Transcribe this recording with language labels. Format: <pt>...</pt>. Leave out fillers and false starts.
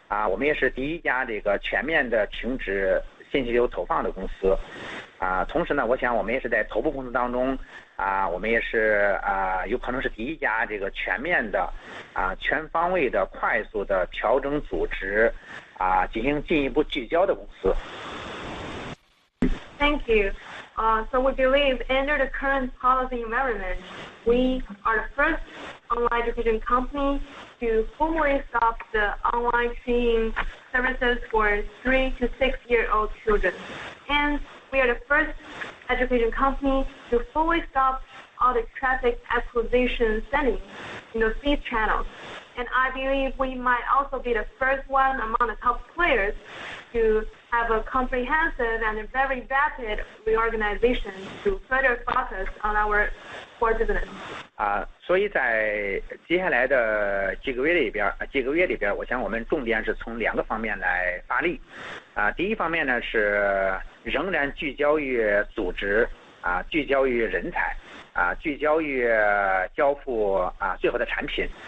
<zh>我们也是第一家这个全面的停止信息流投放的公司。同时呢，我想我们也是在头部公司当中我们也是有可能是第一家这个全面的全方位的快速的调整组织进行进一步聚焦的公司。</zh> <en>Thank you. So we believe under the current policy environment, we are the first online education company to fully stop the online training services for 3 to 6-year-old children. And we are the first education company to fully stop all the traffic acquisition sending in those feed channels. And I believe we might also be the first one among the top players to have a comprehensive and a very rapid reorganization to further focus on our core business.</en> <zh>所以在接下来的几个月里边，我想我们重点是从2个方面来发力。第一方面呢是仍然聚焦于组织聚焦于人才聚焦于交付最后的产品。</zh>